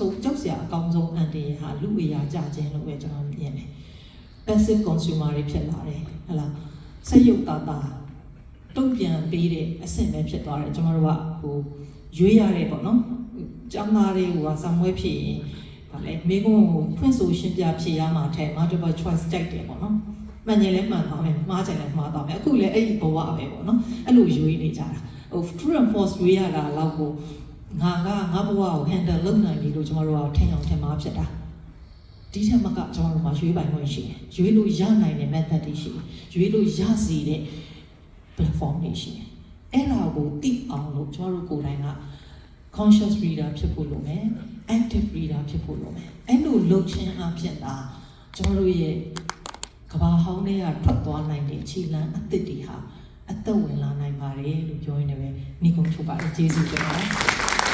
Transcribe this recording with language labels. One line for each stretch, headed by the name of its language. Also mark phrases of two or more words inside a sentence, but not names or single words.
Burmese: စရာအကောင်းဆုံးအန်တီဟာလူအရာကြခြင်းလို့ပဲကျွန်တော်မြင်တယ်
English: passive consumer
Burmese: တွေဖြစ်လာတယ်ဟလားစက်ရုပ်တာတုံ့ပြန်ပေးတဲ့အဆင့်ပဲဖြစ်သွားတယ်ကျွန်တော်တို့ကရွေးရတယ်ပေါ့နော်ကျော င်းသားတွေကစာမွေးဖြစ်ရင်ဗာလဲမိကုန်းကိုဖွင့်ဆိုရှင်းပြဖြေရမှာထဲ
English: multiple choice
Burmese: ကြိုက်တယ်ပေါ့နော်မှန်ရင်လည်းမှန်သွားမယ်မှားချင်လည်းမှားသွား မယ်အခုလည်းအဲ့ဒီဘဝပဲပေါ့နော်အဲ့လိုရွေးနေကြတာ
English: true and false
Burmese: ရွေးရတာတော့ကိုငါဘဝကို handle လုပ် နိုင်ပြီလို့ကျွန်တော်တို့ကထင်အောင်ထင်မှာဖြစ်တာဒီထက်မကကျွန်တော်တို့မှာရွေးပိုင်ခွင့်ရှိတယ်ရွေးလို့ရနိုင်တဲ့ method တွေရှိတယ်ရွေးလို့ရစီတဲ့ platform တွေရှိတယ်အဲ့ဒါကိုသိအောင်လို့ကျွန်တော်တို့ကိုယ်တိုင်က
English: conscious reader
Burmese: ဖြစ်ဖို့လိုမယ်
English: active reader
Burmese: ဖြစ်ဖို့လိုမယ်အဲ့လိုလုပ်ခြင်းအပြင်သာကျွန်တော်တို့ရဲ့ကဘာဟောင်းတွေကထွက်သွားနိုင်တဲ့ခြေလှမ်းအသစ်တွေဟာအသက်ဝင်လာနိုင်ပါတယ်လို့ပြောရင်းနဲ့ပဲညီကုန်းချုပ်ပါတယ်ကျေးဇူးတင်ပါတယ်